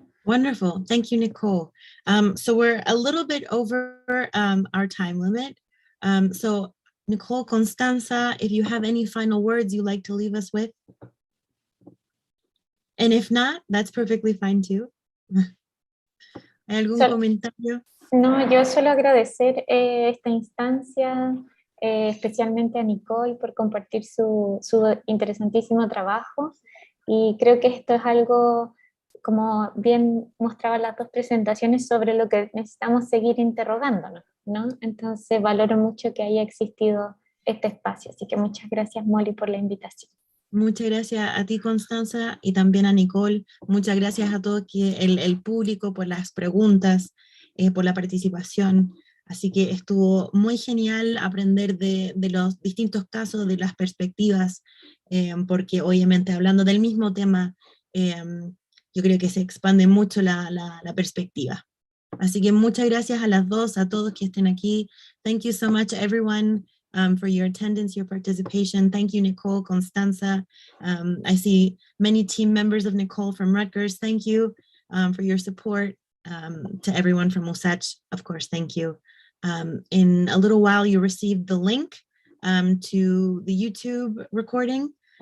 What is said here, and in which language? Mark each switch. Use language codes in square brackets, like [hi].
[en] Wonderful. Thank you, Nicole. So we're a little bit over our time limit. So Nicole, Constanza, if you have any final words you'd like to leave us with. And if not, that's perfectly fine too. [es] ¿Hay algún comentario? No, yo solo agradecer esta instancia, especialmente a Nicole por compartir su interesantísimo trabajo, y creo que esto es algo, como bien mostraban las dos presentaciones, sobre lo que necesitamos seguir interrogándonos, ¿no? Entonces valoro mucho que haya existido este espacio, así que muchas gracias, Molly, por la invitación. Muchas gracias a ti, Constanza, y también a Nicole. Muchas gracias a todo el público por las preguntas, por la participación. Así que estuvo muy genial aprender de los distintos casos, de las perspectivas, porque obviamente hablando del mismo tema, yo creo que se expande mucho la perspectiva. Así que muchas gracias a las dos, a todos que estén aquí. [en] Thank you so much, everyone, for your attendance, your participation. Thank you, Nicole, Constanza. I see many team members of Nicole from Rutgers. Thank you for your support. To everyone from USACH, of course, thank you. In a little while, you receive the link to the YouTube recording.